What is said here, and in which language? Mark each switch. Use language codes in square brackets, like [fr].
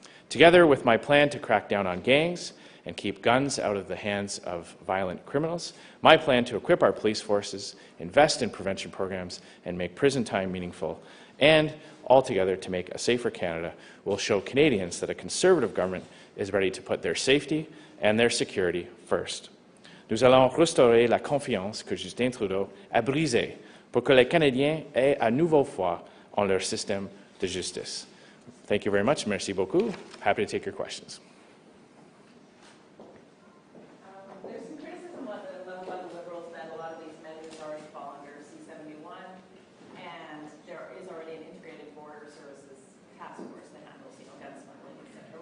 [en] Together with my plan to crack down on gangs and keep guns out of the hands of violent criminals, my plan to equip our police forces, invest in prevention programs, and make prison time meaningful, and altogether to make a safer Canada will show Canadians that a Conservative government is ready to put their safety and their security first. [fr] Nous allons restaurer la confiance que Justin Trudeau a brisée pour que les Canadiens aient à nouveau foi en leur système de justice. [en] Thank you very much. [fr] Merci beaucoup. [en] Happy to take your questions. There's some criticism by the Liberals that a lot of these measures already fall under C-71, and there is already an integrated border services task force that handles, gun smuggling, etc.